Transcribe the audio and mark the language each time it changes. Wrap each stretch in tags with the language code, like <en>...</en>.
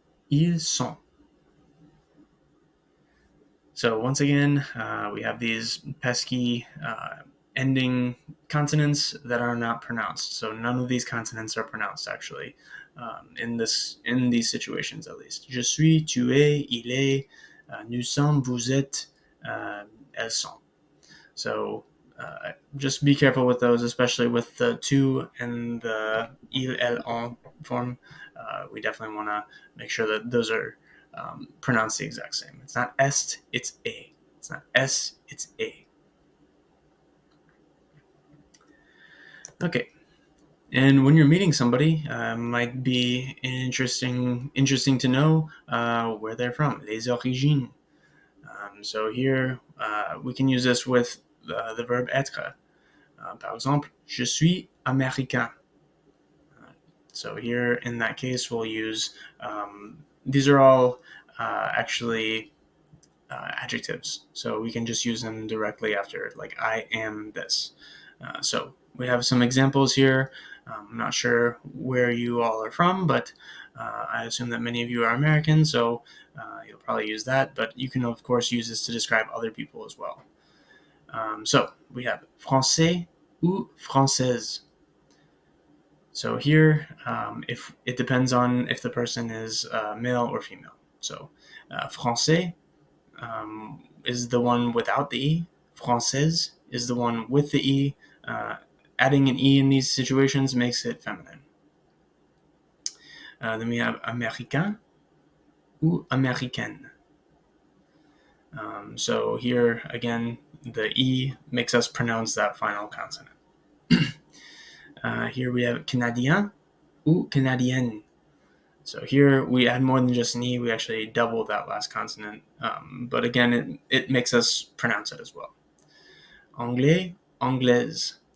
<fr>Ils sont.</fr> <en>So once again, we have these pesky ending consonants that are not pronounced. So none of these consonants are pronounced actually in these situations at least.</en> <fr>Je suis, tu es, il est, nous sommes, vous êtes, elles sont.</fr> <en>So just be careful with those, especially with the tu and the il, elle, on form. We definitely want to make sure that those are pronounced the exact same. It's not est, it's a. It's not s, it's a. Okay. And when you're meeting somebody, might be interesting to know where they're from. Les origines. So here we can use this with the verb être.</en> <fr>Par exemple, je suis américain.</fr> <en>So here in that case, we'll use these are all actually adjectives, so we can just use them directly after, like I am this. So we have some examples here. I'm not sure where you all are from, but I assume that many of you are American, so you'll probably use that, but you can of course use this to describe other people as well. So we have français ou française. So here, if it depends on if the person is male or female. So français is the one without the e. Française is the one with the e. Adding an e in these situations makes it feminine. Then we have américain ou américaine. So here again, the e makes us pronounce that final consonant. Here we have canadien ou canadienne. So here we add more than just an e, we actually double that last consonant. But again, it makes us pronounce it as well. Anglais, anglaise.</en>